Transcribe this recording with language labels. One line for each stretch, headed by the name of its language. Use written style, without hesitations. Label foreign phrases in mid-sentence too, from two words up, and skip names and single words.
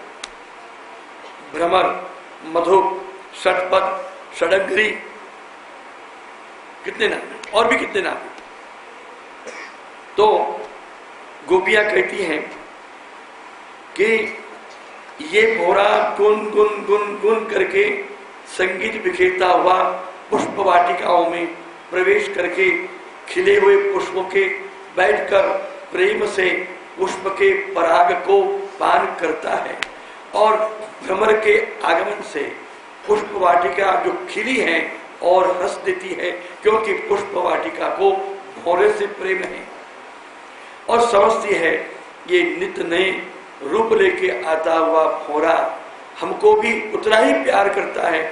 Hindi: भ्रमर, मधु, षटपद, षडंगरी, कितने नाम हैं? और भी कितने नाम हैं? तो गोपियां कहती हैं कि ये भौरा गुन गुन गुन गुन करके संगीत बिखेरता हुआ पुष्प वाटिकाओं में प्रवेश करके खिले हुए पुष्पों के बैठकर प्रेम से पुष्प के पराग को पान करता है, और भ्रमर के आगमन से पुष्प वाटिका जो खिली है और हंस देती है, क्योंकि पुष्प वाटिका को भौरे से प्रेम है, और समझती है ये नित्य नए रूप लेके आता हुआ भौरा हमको भी उतना ही प्यार करता है।